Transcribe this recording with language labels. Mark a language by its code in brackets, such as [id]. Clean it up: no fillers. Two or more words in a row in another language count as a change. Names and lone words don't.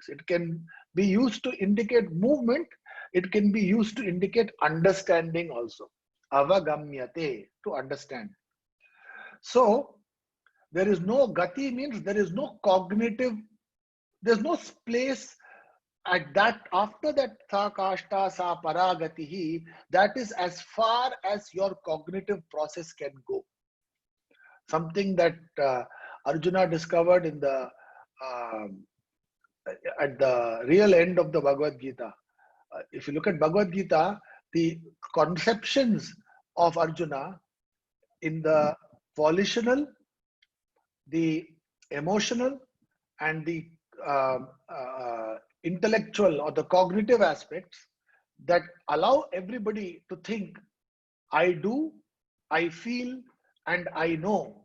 [en] It can be used to indicate movement. It can be used to indicate understanding also. Avagamyate, to understand. So there is no gati, means there is no cognitive, there's no place at that, after that [sa] sa kashta sa paragatihi, [en] that is as far as your cognitive process can go. Something that Arjuna discovered in the at the real end of the Bhagavad Gita. If you look at Bhagavad Gita, the conceptions of Arjuna in the volitional, the emotional, and the intellectual or the cognitive aspects that allow everybody to think, I do, I feel, and I know.